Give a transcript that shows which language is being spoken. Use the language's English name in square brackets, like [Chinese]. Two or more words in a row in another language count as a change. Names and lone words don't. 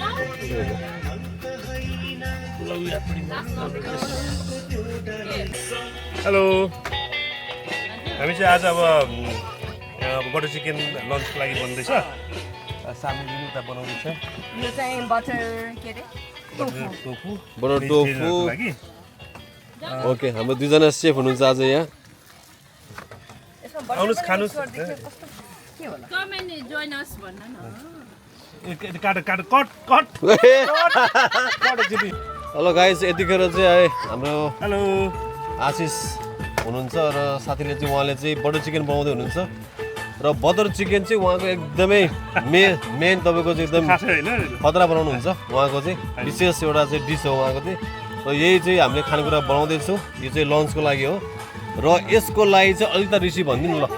[Nepali] हेलो हामी चाहिँ आज अब [English] butter chicken [Nepali] लन्चको लागि बन्दैछ सामग्री उता बनाउँदैछ यो चाहिँ बटर के अरे टोफु [English] butter tofu [Nepali] लागि ओके हाम्रो दुईजना सेफ हुनुहुन्छ आज यहाँ आउनुहोस् खानुहोस् के होला [English] Come and join us [Nepali] भन्न न काट काट [English] cut cut hello guys [Nepali] यतिखेर चाहिँ है हाम्रो हेलो आशिष हुनुहुन्छ र साथीले चाहिँ उहाँले चाहिँ [English] butter chicken [Nepali] बनाउँदै हुनुहुन्छ र [English] butter chicken [Nepali] चाहिँ उहाँको एकदमै मेन तपाईँको चाहिँ एकदम खासै होइन खतरा बनाउनुहुन्छ उहाँको चाहिँ विशेष एउटा चाहिँ डिस हो उहाँको चाहिँ र यही चाहिँ हामीले खानेकुरा बनाउँदैछौँ यो चाहिँ लन्चको लागि हो र यसको लागि चाहिँ अलिकति रिसिभ भनिदिनु ल